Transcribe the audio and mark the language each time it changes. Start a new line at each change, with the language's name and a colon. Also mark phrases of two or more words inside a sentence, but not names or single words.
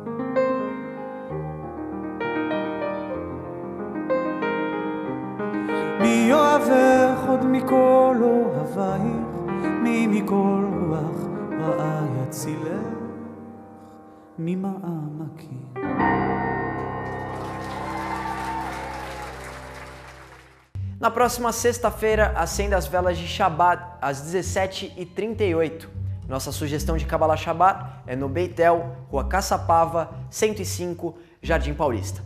Hebrew: מי יאהבך עוד מכל אוהבייך, מי מכל רוח רעה יצילך ממעמקים.
Portuguese: Na próxima sexta-feira, acenda as velas de Shabbat às 17h38. Nossa sugestão de
Hebrew: קבלת שבת
Portuguese: é no Beitel, Rua Caçapava, 105, Jardim Paulista.